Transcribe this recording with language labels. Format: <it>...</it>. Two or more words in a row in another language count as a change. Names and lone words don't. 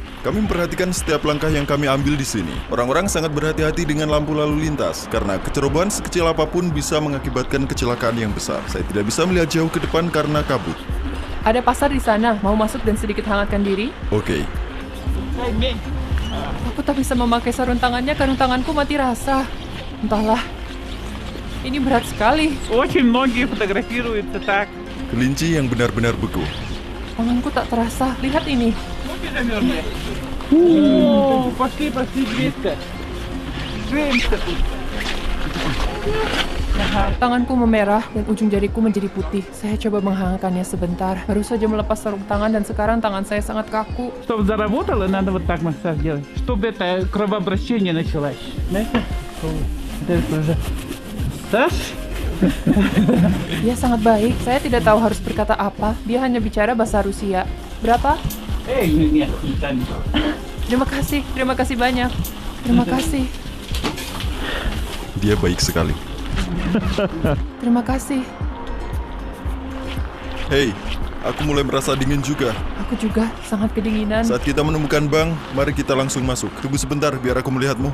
<id>Kami memperhatikan setiap langkah yang kami ambil di sini. Orang-orang sangat berhati-hati dengan lampu lalu lintas, karena kecerobohan sekecil apapun bisa mengakibatkan kecelakaan yang besar. Saya tidak bisa melihat jauh ke depan karena kabut. Ada pasar di sana, mau masuk dan sedikit hangatkan diri? Oke. Aku tak bisa memakai sarung tangannya karena tanganku mati rasa. Entahlah, ini berat sekali.</id> <ru>Очень многие фотографируются так.</ru> <id>Kelinci yang benar-benar beku. Tanganku tak terasa. Lihat ini.</id> <ru>Пошли близко. Двигаемся тут.</ru> <id>Tanganku memerah dan ujung jariku menjadi putih. Saya coba menghangatkannya sebentar. Baru saja melepas sarung tangan dan sekarang tangan saya sangat kaku.</id> <ru>Чтобы заработало, надо вот так массаж делать. Чтобы это кровообращение началось. Знаете?</ru> <id>Dia sangat baik. Saya tidak tahu harus berkata apa. Dia hanya bicara bahasa Rusia. Berapa?</id> <ru>Нет, не тянет.</ru> <id>Terima kasih banyak. Terima kasih. Dia baik sekali. Terima kasih. Hei, aku mulai merasa dingin juga. Aku juga sangat kedinginan. Saat kita menemukan bank, mari kita langsung masuk. Tunggu sebentar biar aku melihatmu.</id>